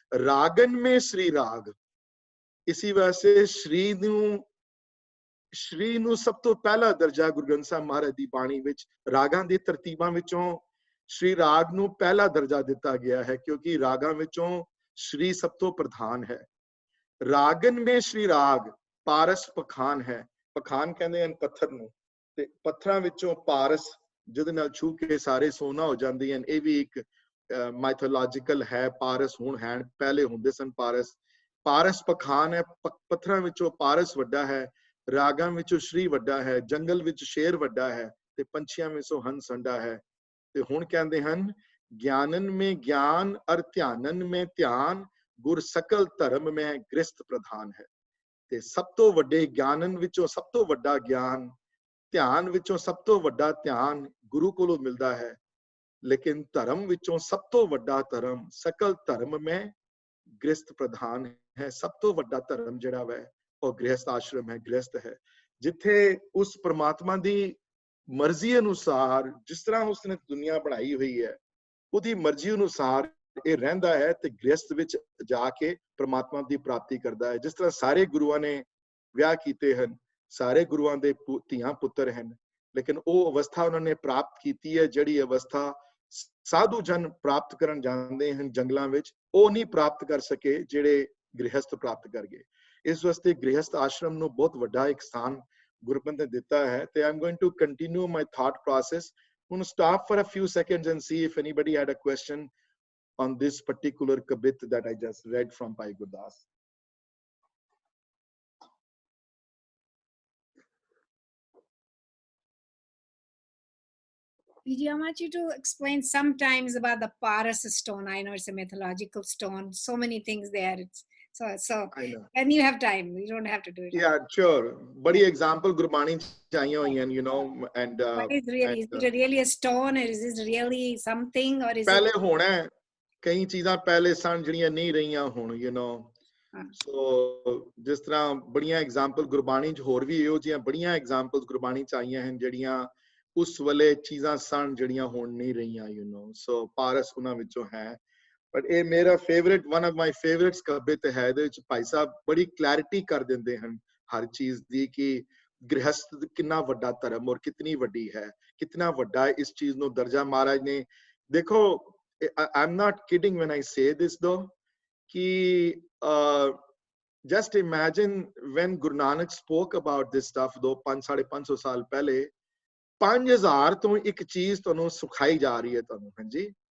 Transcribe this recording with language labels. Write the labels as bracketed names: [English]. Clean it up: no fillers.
[Punjabi] ਰਾਗਨ ਮੇ ਸ਼੍ਰੀ ਰਾਗ। ਇਸੀ ਵਾਸਤੇ ਸ਼੍ਰੀ ਨੂੰ ਸਭ ਤੋਂ ਪਹਿਲਾ ਦਰਜਾ ਗੁਰੂ ਗ੍ਰੰਥ ਸਾਹਿਬ ਮਹਾਰਾਜ ਦੀ ਬਾਣੀ ਵਿੱਚ ਰਾਗਾਂ ਦੀ ਤਰਤੀਬਾਂ ਵਿੱਚੋਂ श्री राग ਨੂੰ ਪਹਿਲਾ ਦਰਜਾ ਦਿੱਤਾ ਗਿਆ ਹੈ ਕਿਉਂਕਿ ਰਾਗਾਂ ਵਿੱਚੋਂ [Hindi] श्री सब तो प्रधान है। रागन में श्री राग पारस पखान है। पखान कहते हैं पत्थर [Punjabi] ਨੂੰ ਤੇ ਪੱਥਰਾਂ ਵਿੱਚੋਂ ਪਾਰਸ ਜਿਹਦੇ ਨਾਲ ਛੂ ਕੇ ਸਾਰੇ ਸੋਨਾ ਹੋ ਜਾਂਦੀ ਹਨ। ਇਹ ਵੀ ਇੱਕ ਮਾਈਥੋਲੋਜੀਕਲ ਹੈ। ਪਾਰਸ ਹੁਣ ਹੈ, ਪਹਿਲੇ ਹੁੰਦੇ ਸਨ ਪਾਰਸ। ਪਾਰਸ ਪਖਾਨ ਹੈ, ਪੱਥਰਾਂ ਵਿੱਚੋਂ ਪਾਰਸ ਵੱਡਾ ਹੈ, ਰਾਗਾਂ ਵਿੱਚੋਂ ਸ਼੍ਰੀ ਵੱਡਾ ਹੈ, ਜੰਗਲ ਵਿੱਚ ਸ਼ੇਰ ਵੱਡਾ ਹੈ ਤੇ ਪੰਛੀਆਂ ਵਿੱਚੋਂ ਹੰਸ ਵੱਡਾ ਹੈ। ਤੇ ਹੁਣ ਕਹਿੰਦੇ ਹਨ ਗਿਆਨਨ [Hindi] में ज्ञान और ध्यानन में ध्यान गुर सकल धर्म में गृहस्थ प्रधान है। [Punjabi] ਤੇ ਸਭ ਤੋਂ ਵੱਡੇ ਗਿਆਨਨ ਵਿੱਚੋਂ ਸਭ ਤੋਂ ਵੱਡਾ ਗਿਆਨ, ਧਿਆਨ ਵਿੱਚੋਂ ਸਭ ਤੋਂ ਵੱਡਾ ਧਿਆਨ ਗੁਰੂ ਕੋਲੋਂ ਮਿਲਦਾ ਹੈ। ਲੇਕਿਨ ਧਰਮ ਵਿੱਚੋਂ ਸਭ ਤੋਂ ਵੱਡਾ ਧਰਮ ਸਕਲ ਧਰਮ [Hindi] में गृहस्थ प्रधान है। [Punjabi] ਸਭ ਤੋਂ ਵੱਡਾ ਧਰਮ ਜਿਹੜਾ ਵੈ ਉਹ ਗ੍ਰਹਿਸਥ ਆਸ਼ਰਮ ਹੈ, ਗ੍ਰਹਿਸਥ ਹੈ, ਜਿੱਥੇ ਉਸ ਪ੍ਰਮਾਤਮਾ ਦੀ ਮਰਜ਼ੀ ਅਨੁਸਾਰ ਜਿਸ ਤਰ੍ਹਾਂ ਉਸਨੇ ਦੁਨੀਆ ਬਣਾਈ ਹੋਈ ਹੈ ਉਹਦੀ ਮਰਜ਼ੀ ਅਨੁਸਾਰ ਇਹ ਰਹਿੰਦਾ ਹੈ ਤੇ ਗ੍ਰਹਿਸਥ ਵਿੱਚ ਜਾ ਕੇ ਪ੍ਰਮਾਤਮਾ ਦੀ ਪ੍ਰਾਪਤੀ ਕਰਦਾ ਹੈ। ਜਿਸ ਤਰ੍ਹਾਂ ਸਾਰੇ ਗੁਰੂਆਂ ਨੇ ਵਿਆਹ ਕੀਤੇ ਹਨ, ਸਾਰੇ ਗੁਰੂਆਂ ਦੇ ਧੀਆਂ ਪੁੱਤਰ ਹਨ, ਲੇਕਿਨ ਉਹ ਅਵਸਥਾ ਉਹਨਾਂ ਨੇ ਪ੍ਰਾਪਤ ਕੀਤੀ ਹੈ ਜਿਹੜੀ ਅਵਸਥਾ ਸਾਧੂ ਜਨ ਪ੍ਰਾਪਤ ਕਰਨ ਜਾਂਦੇ ਹਨ ਜੰਗਲਾਂ ਵਿੱਚ, ਉਹ ਨਹੀਂ ਪ੍ਰਾਪਤ ਕਰ ਸਕੇ ਜਿਹੜੇ ਗ੍ਰਹਿਸਥ ਪ੍ਰਾਪਤ ਕਰ ਗਏ। ਇਸ ਵਾਸਤੇ ਗ੍ਰਹਿਸਥ ਆਸ਼ਰਮ ਨੂੰ ਬਹੁਤ ਵੱਡਾ ਇੱਕ ਸਥਾਨ ਗੁਰਪੰਥ ਨੇ ਦਿੱਤਾ ਹੈ। [English] ਤੇ I am going to continue my thought process. I'm going to stop for a few seconds and see if anybody had a question on this particular kabit that I just read from Bhai Gurdas. Vijay, I want you to explain sometimes about the Paras stone. I know it's a mythological stone, so many things there. So I know. and you have time, you don't have to do it. Yeah, sure. [Punjabi] Badi example Gurbani chahiye hoyi hain, [English] you know, and what is really, is it really a stone, or is it really something, or is [Punjabi] pehle [English] it [Punjabi] hona hai ਕਈ ਚੀਜ਼ਾਂ ਪਹਿਲੇ ਸਨ ਜਿਹੜੀਆਂ ਨਹੀਂ ਰਹੀਆਂ ਹੁਣ, [English] you know. [Punjabi] ਸੋ ਜਿਸ ਤਰ੍ਹਾਂ ਬੜੀਆਂ ਐਗਜ਼ਾਮਪਲ ਗੁਰਬਾਣੀ ਚ ਹੋਰ ਵੀ ਇਹੋ ਜਿਹੀਆਂ ਬੜੀਆਂ ਐਗਜ਼ਾਮਪਲਸ ਗੁਰਬਾਣੀ ਚ ਆਈਆਂ ਹਨ ਜਿਹੜੀਆਂ ਉਸ ਵੇਲੇ ਚੀਜ਼ਾਂ ਸਨ ਜਿਹੜੀਆਂ ਹੁਣ ਨਹੀਂ ਰਹੀਆਂ, [English] you know. [Punjabi] ਸੋ ਪਾਰਸ ਉਹਨਾਂ ਵਿੱਚੋਂ ਹੈ। ਬਟ ਇਹ ਮੇਰਾ favourite, [English] one of my favourites [Punjabi] ਕਬਿਤ ਹੈ। ਇਹਦੇ ਵਿੱਚ ਭਾਈ ਸਾਹਿਬ ਬੜੀ ਕਲੈਰਿਟੀ ਕਰ ਦਿੰਦੇ ਹਨ ਹਰ ਚੀਜ਼ ਦੀ ਕਿ ਗ੍ਰਹਿਸਥ ਕਿੰਨਾ ਵੱਡਾ ਧਰਮ ਔਰ ਕਿਤਨੀ ਵੱਡੀ ਹੈ, ਕਿਤਨਾ ਵੱਡਾ ਇਸ ਚੀਜ਼ ਨੂੰ ਦਰਜਾ ਮਹਾਰਾਜ ਨੇ। [English] ਦੇਖੋ, I'm not kidding when I say this though, ki just imagine when Guru Nanak spoke about this stuff though [Punjabi] 500-550 ਸਾਲ ਪਹਿਲੇ 5000 ਤੋਂ ਇੱਕ ਚੀਜ਼ ਤੁਹਾਨੂੰ ਸਿਖਾਈ ਜਾ ਰਹੀ ਹੈ ਤੁਹਾਨੂੰ, ਹਾਂਜੀ।